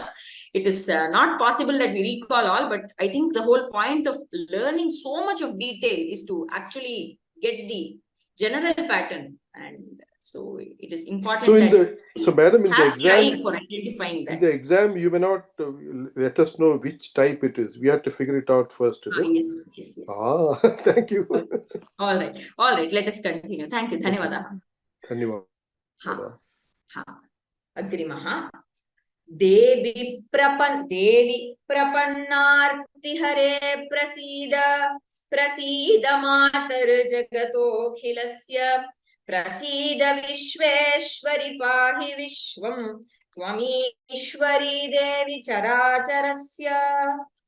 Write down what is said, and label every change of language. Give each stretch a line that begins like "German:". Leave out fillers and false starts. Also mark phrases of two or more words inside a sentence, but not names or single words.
English: It is not possible that we recall all, but I think the whole point of learning so much of detail is to actually get the general pattern, and so it is important. So madam, in the exam, for identifying that. in the exam, you may not let us know which type it is. We have to figure it out first, is it? Yes. Thank you. All right. Let us continue. Thank you.
Sanskrit: Dhanyavadah. Agrimaha. देवि प्रपन्नार्तिहरे प्रसीद मातर् जगतोऽखिलस्य प्रसीद विश्वेश्वरि पाहि विश्वं त्वमीश्वरी देवि चराचरस्य.